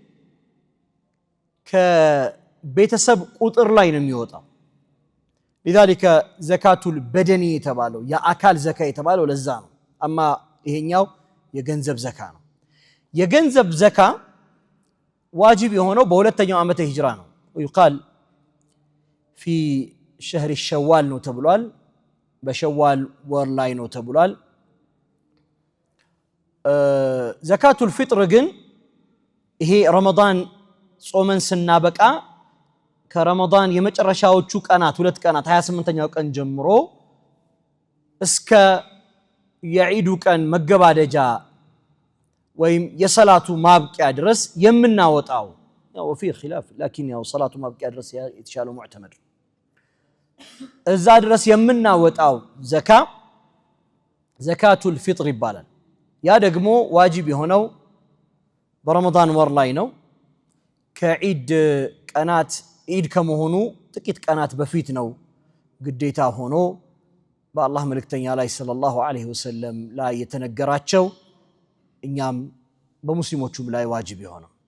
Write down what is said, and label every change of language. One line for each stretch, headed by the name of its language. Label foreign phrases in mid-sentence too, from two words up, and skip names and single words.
Amharic: ከቤተሰብ ቁጥር ላይ ነው የሚወጣው። لذلك
Arabic: زكاة البدن
Amharic: የተባለው የአካል ዘካ የተባለው ለዛ ነው። አማ ይሄኛው የገንዘብ ዘካ ነው። የገንዘብ ዘካ ዋጅብ የሆነው በሁለተኛው ዓመተ ሂጅራ ነው።
Arabic: ويقال في شهر الشوال
Amharic: ነው ተብሏል። በሸዋል ወር ላይ ነው ተብሏል።
Arabic: زكاة الفطر
Amharic: ግን ይሄ ረመዳን ጾመን ስናበቃ ከረመዳን የመጨረሻዎቹ ቀናት 2 ቀናት 28ኛው ቀን ጀምሮ እስከ የዒዱ ቀን መገባደጃ ወይም የሰላቱ ማብቂያ ድረስ የምናወጣው ያው
Arabic: في خلاف لكن
Amharic: ያው ሰላቱ ማብቂያ ድረስ የተሻለው ሙዕተመድ እዛ ድረስ የምናወጣው ዘካ
Arabic: زكاة الفطر
Amharic: ይባላል። ያ ደግሞ ዋጅብ የሆነው በረመዳን ወር ላይ ነው። ከዒድ ቀናት ዒድ ከመሆኑ ጥቂት ቀናት በፊት ነው ግዴታ ሆኖ በአላህ መልእክተኛ ላይ
Arabic: صلى الله عليه وسلم
Amharic: ላይ የተነገራቸው እኛም በሙስሊሞቹም ላይ ዋጅብ የሆነው